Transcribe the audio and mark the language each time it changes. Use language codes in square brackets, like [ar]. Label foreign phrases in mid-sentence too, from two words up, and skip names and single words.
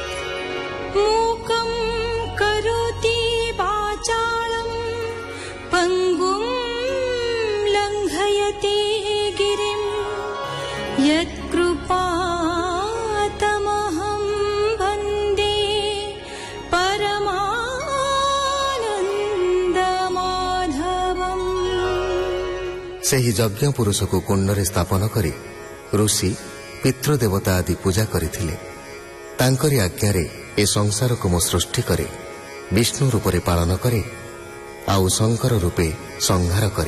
[sa] मूकं करोति वाचालं पङ्गुं लङ्घयति गिरिं यत्कृपातमहं वन्दे परमानन्दमाधवम्। [or] ସେହି ଯଜ୍ଞ ପୁରୁଷକୁ କୁଣ୍ଡରେ ସ୍ଥାପନ କରି ଋଷି ପିତୃଦେବତା ଆଦି ପୂଜା କରିଥିଲେ। ତାଙ୍କରି ଆଜ୍ଞାରେ ଏ ସଂସାରକୁ ମୁଁ ସୃଷ୍ଟି କରେ, ବିଷ୍ଣୁ ରୂପରେ ପାଳନ କରେ, ଆଉ ଶଙ୍କର ରୂପେ ସଂହାର କରେ।